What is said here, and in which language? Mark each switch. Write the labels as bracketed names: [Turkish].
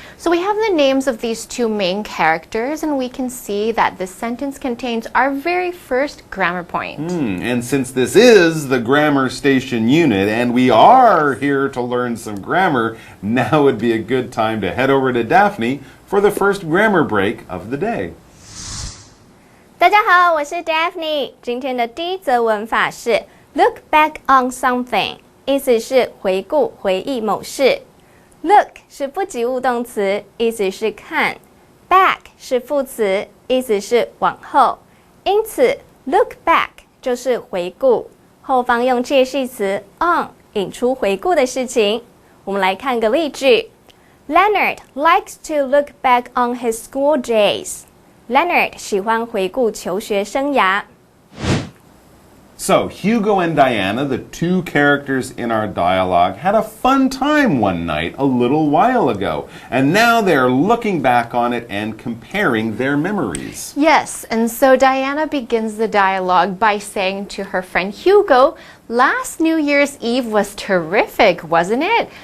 [English] So we have the names of these two main characters, and we can see that this sentence contains our very first grammar point. And since this is the Grammar Station unit, and we are here to learn some grammar, now would be a good time to head over to Daphne for the first grammar break of the day. [Chinese] 大家好，我是 Daphne。今天的第一则文法是 [English] look back on something， [Chinese] 意思是回顾、回忆某事。 Look 是不及物动词，意思是看。Back 是副词，意思是往后。因此 look back 就是回顾，后方用介系词 on 引出回顾的事情。我们来看个例句 ： [English] Leonard likes to look back on his school days. [Chinese] Leonard 喜欢回顾求学生涯。 [English] So, Hugo and Diana, the two characters in our dialogue, had a fun time one night a little while ago, and now they're looking back on it and comparing their memories. Yes, and so Diana begins the dialogue by saying to her friend Hugo, last New Year's Eve was terrific, wasn't it?